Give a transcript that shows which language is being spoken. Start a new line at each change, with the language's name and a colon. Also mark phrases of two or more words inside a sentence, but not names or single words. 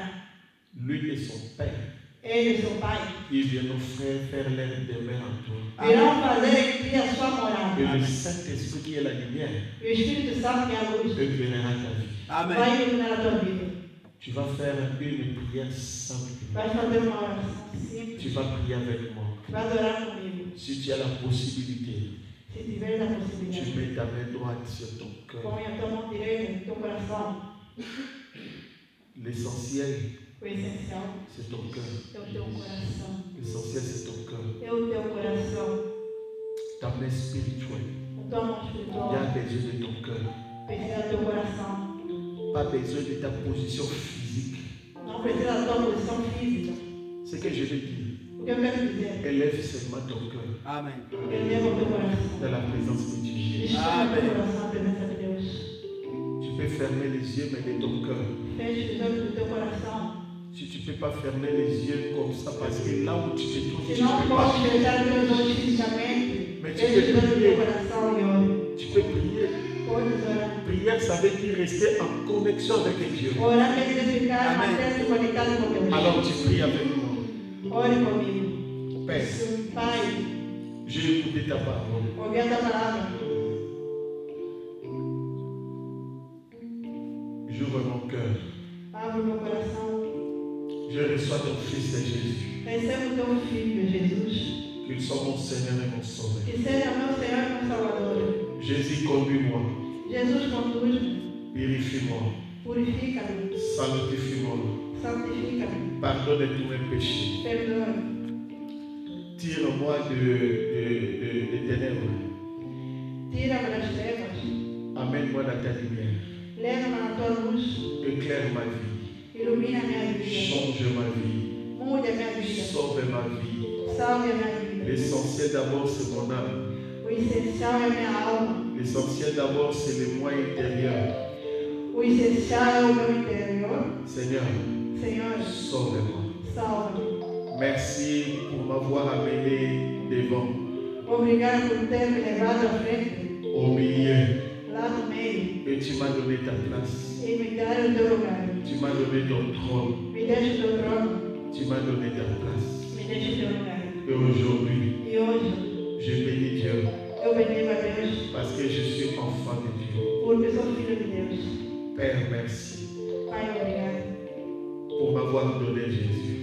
French: Lui et son Père, ils viennent faire leur demeure en toi. Et le Saint-Esprit qui est la lumière, éclairera ta vie. Amen. Tu vas faire une prière simple.
Portuguese: Vai fazer uma oração simples.
French: Tu vas prier avec moi.
Portuguese: Vai adorar comigo.
French: Si tu as la possibilité,
Portuguese: Se tiver a
French: tu
Portuguese: possibilidade.
French: mets ta main droite sur ton cœur.
Portuguese: Põe a tua mão direita no teu coração.
French: L'essentiel,
Portuguese: O essencial
French: c'est ton cœur.
Portuguese: é o teu coração.
French: L'essentiel, c'est ton cœur.
Portuguese: É o teu coração.
French: Ta main spirituelle.
Portuguese: A tua mão
French: Il y
Portuguese: espiritual.
French: a besoin de ton cœur.
Portuguese: Precisa do teu coração.
French: Pas besoin de ta position physique.
Portuguese: Não precisa da tua posição física.
French: Ce que je veux dire,
Portuguese: O que eu quero dizer?
French: élève seulement ton cœur
Portuguese: Amém. Eleva o teu coração.
French: dans la présence de Dieu.
Portuguese: Chama o teu coração à presença de Deus.
French: Tu peux fermer les yeux, mais de ton cœur.
Portuguese: Feche os olhos do teu coração.
French: Si tu ne peux pas fermer les yeux comme ça, parce que là où tu te trouves, tu
Portuguese: Se
French: ne
Portuguese: não
French: peux pas.
Portuguese: pode fechar os teus olhos fisicamente, Mas feche os olhos do teu coração e ore.
French: Tu peux prier.
Portuguese: Pode orar.
French: Prière, ça veut dire rester en connexion avec Dieu.
Portuguese: Orar quer dizer ficar Amém. até se conectado com Deus.
French: Alors tu pries avec moi.
Portuguese: Ore comigo.
French: Père,
Portuguese: Pai,
French: j'ai écouté ta parole.
Portuguese: ouvi a tua palavra.
French: J'ouvre mon cœur.
Portuguese: Abre o meu coração.
French: Je reçois ton Fils Jésus.
Portuguese: Receba o teu filho, Jesus.
French: Qu'il soit mon Seigneur et mon Sauveur.
Portuguese: Que seja meu Senhor e meu Salvador.
French: Jésus, conduis-moi.
Portuguese: Jesus, conduz-me.
French: Purifie-moi.
Portuguese: Purifica-me.
French: Sanctifie-moi.
Portuguese: Santifica-me.
French: Pardonne tous mes péchés.
Portuguese: Perdoa.
French: Tire-moi des ténèbres.
Portuguese: Tira-me das trevas.
French: Amène-moi dans ta lumière.
Portuguese: Leva-me na tua luz.
French: Éclaire ma vie.
Portuguese: Ilumina a minha vida.
French: Change ma vie.
Portuguese: Mude a minha vida.
French: Sauve ma vie.
Portuguese: Salve a minha vida.
French: L'essentiel d'abord, c'est mon âme.
Portuguese: O essencial é a minha alma.
French: L'essentiel d'abord, c'est le moi intérieur.
Portuguese: O essencial é o meu interior.
French: Seigneur,
Portuguese: Senhor,
French: sauve-moi.
Portuguese: salve-me.
French: Merci pour m'avoir amené devant,
Portuguese: Obrigado por ter me levado à frente,
French: au milieu.
Portuguese: lá no meio,
French: Et tu m'as donné ta place.
Portuguese: e me dar o teu lugar.
French: Tu m'as donné ton trône.
Portuguese: Me deixa o teu trono.
French: Tu m'as donné ta place.
Portuguese: Me deixa o teu lugar.
French: Et aujourd'hui,
Portuguese: E hoje,
French: je bénis Dieu
Portuguese: eu bendigo a Deus,
French: parce que je suis enfant de Dieu.
Portuguese: porque sou filho de Deus.
French: Père, merci
Portuguese: Pai, obrigado
French: pour m'avoir donné Jésus.